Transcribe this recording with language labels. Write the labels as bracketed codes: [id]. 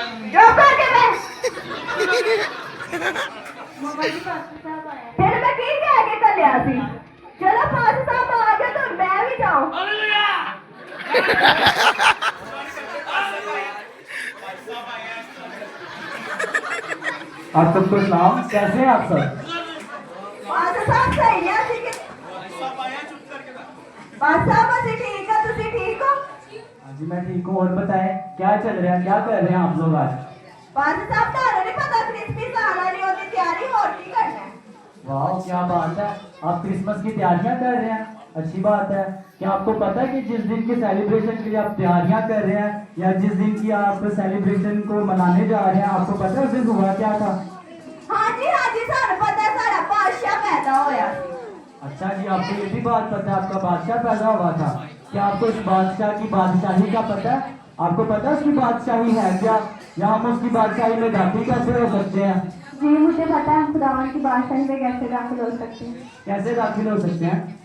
[pa] ਜੋ ਕਰਕੇ ਬੈਠ ਫਿਰ ਮੈਂ ਕੀ ਕਹਿ ਕੇ ਕੱਲਿਆ ਸੀ ਚਲੋ ਪਾਸ ਸਾਹਿਬ ਆ ਗਏ ਤਾਂ ਮੈਂ ਵੀ ਜਾਉਂ [hi] आप सबको सलाम, कैसे हैं आप सब? पास साहब सही है ठीक है पास साहब [pa] ਅਸੀਂ ਠੀਕ ਆ ਤੁਸੀਂ ਠੀਕ ਹੋ [hi] हाँ जी मैं ठीक हूँ, और बताएं क्या चल रहा है, क्या कर रहे हैं आप लोग आज? [pa] पास साहब ਤੁਹਾਨੂੰ ਨਹੀਂ ਪਤਾ ਕ੍ਰਿਸਮਸ ਆਣਾ ਨਹੀਂ ਉਹਦੀ ਤਿਆਰੀ ਹੋਰ ਕੀ करना है [hi] वाह क्या बात है, आप क्रिसमस की तैयारियां कर रहे हैं, अच्छी बात है। क्या आपको पता है कि जिस दिन की सेलिब्रेशन के लिए आप तैयारियां कर रहे हैं या जिस दिन की आप सेलिब्रेशन को मनाने जा रहे हैं, आपको पता है उस दिन हुआ क्या था? [pa] हाँ जी ਸਾਨੂੰ ਪਤਾ ਹੈ ਸਾਡਾ ਬਾਦਸ਼ਾਹ पैदा होया [hi] अच्छा जी, आपको ये भी बात पता है आपका बादशाह पैदा हुआ था? क्या आपको उस बादशाह की बादशाही का पता है? आपको पता है उसकी बादशाही है क्या, या हम उसकी बादशाही में दाखिल कैसे हो सकते हैं? जी मुझे पता है, खुदावन की बादशाही में कैसे दाखिल हो सकते हैं। कैसे दाखिल हो सकते हैं?